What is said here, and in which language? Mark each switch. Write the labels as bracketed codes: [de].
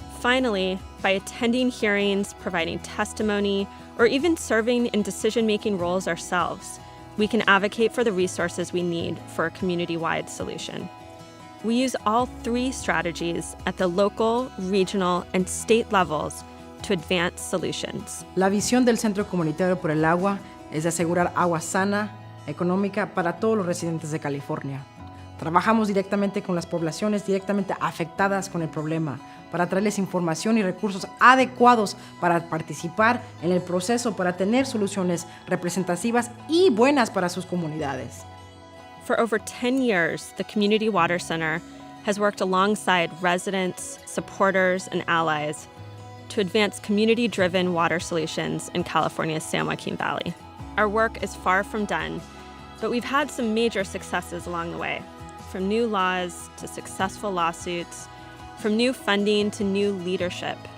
[en] Finally, by attending hearings, providing testimony, or even serving in decision-making roles ourselves, we can advocate for the resources we need for a community-wide solution. We use all 3 strategies at the local, regional, and state levels to advance solutions. [es] La visión del Centro Comunitario por el Agua es de asegurar agua sana, económica para todos los residentes de California. Trabajamos directamente con las poblaciones directamente afectadas con el problema para traerles información y recursos adecuados para participar en el proceso para tener soluciones representativas y buenas para sus comunidades. [en] For over 10 years, the Community Water Center has worked alongside residents, supporters, and allies to advance community-driven water solutions in California's San Joaquin Valley. Our work is far from done, but we've had some major successes along the way, from new laws to successful lawsuits, from new funding to new leadership.